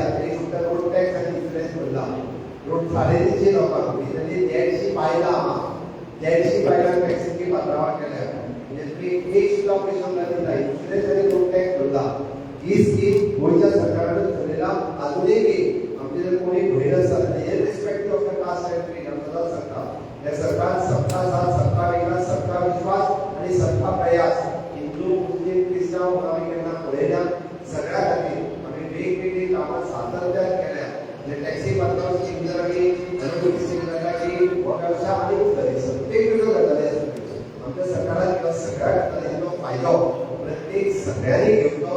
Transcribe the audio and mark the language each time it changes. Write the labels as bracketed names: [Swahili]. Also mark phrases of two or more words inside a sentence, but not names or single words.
[Konkani] तरी फक्त [English] road tax [Konkani] आनी इन्शुरन्स भरला. रोड 350 लोकांक भितरली 150 बायलां आहा, 150 बायलांक टॅक्सीची पात्रांवां केल्या. म्हणजे तुमी एक सुद्दां पयसो घालूंक जाय, इन्शुरन्स आनी [English] road tax [Konkani] भरला. ही स्कीम गोंयच्या सरकारान चलयला. आजुनूय आमचे जर कोणी भयण आसा [English] irrespective of the caste and creed [Konkani] हांव सदांच सांगता हे सरकार [Hindi] सबका साथ, सबका विकास, सबका विश्वास [Konkani] आनी [Hindi] सबका प्रयास [Konkani] हिंदू, मुस्लीम, क्रिस्तांव आमी केन्ना पळयना. सगळ्या खातीर आमी वेगवेगळी कामां सातत्यान केल्या. म्हणजे टॅक्सी पात्रांव स्कीम जर आमी अनुभवी स्कीम जाल्या की हो वेवसाय आनीक बरी वेगवेगळ्यो गजाली आसा. आमच्या सरकारान ह्यो सगळ्या गजालींचो फायदो प्रत्येक सगळ्यांनी घेवचो.